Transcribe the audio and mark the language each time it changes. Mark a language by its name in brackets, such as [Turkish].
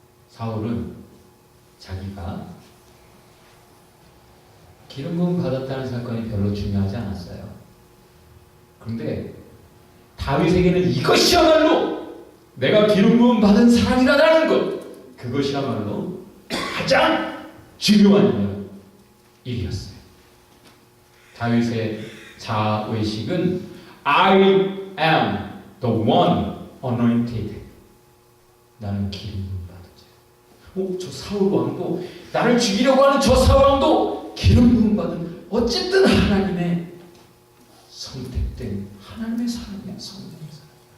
[Korean] 사울은 자기가 기름 부음 받았다는 사건이 별로 중요하지 않았어요. 그런데 다윗에게는 이것이야말로 내가 기름 부음 받은 사람이라는 것, 그것이야말로 가장 중요한 일이었어요. 다윗의 자의식은 [English] I am the one anointed. [Korean] 나는 기름 부음 받은 자. 저 사울 왕도, 나를 죽이려고 하는 저 사울 왕도 기름 부음 받은 어쨌든 하나님의 선택된 하나님의 사람이야. 성령의 사람.